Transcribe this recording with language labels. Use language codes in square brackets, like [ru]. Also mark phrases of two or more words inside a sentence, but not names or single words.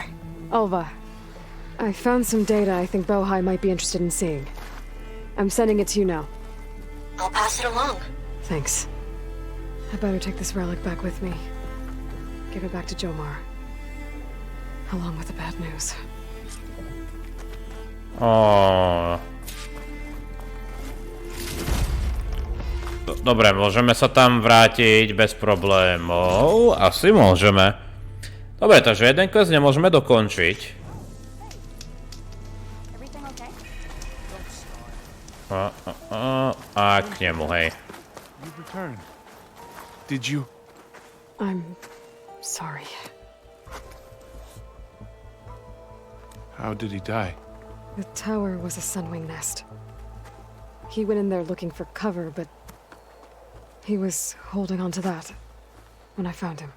[en] Alva, I found some data I think Bohai might be interested in seeing. I'm sending it to you now. I'll pass it along. Thanks. I better take this relic back with me. Give it back to Jomar. Along with the bad news. Oh. [sk] Dobre, môžeme sa tam vrátiť bez problémov. Asi môžeme. Dobre, takže jeden quest nemôžeme dokončiť. A k nemu, hej. [en] You returned. Did you? I'm sorry. How did he die? The tower was a sunwing nest. He went in there looking for cover, but he was holding on to that when I found him.